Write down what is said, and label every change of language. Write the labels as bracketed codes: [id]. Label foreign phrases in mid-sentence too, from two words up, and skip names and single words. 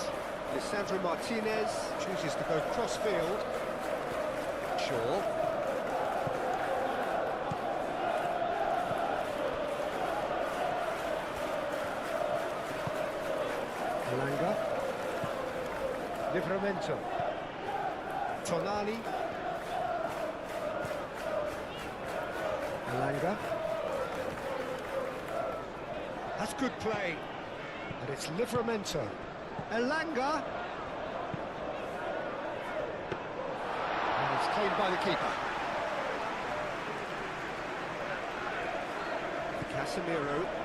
[en] Lisandro Martinez chooses to go cross-field. Shaw. Elanga. Livramento. Tonali. Elanga. That's good play. And it's Livramento. Elanga. And it's claimed by the keeper. Casemiro.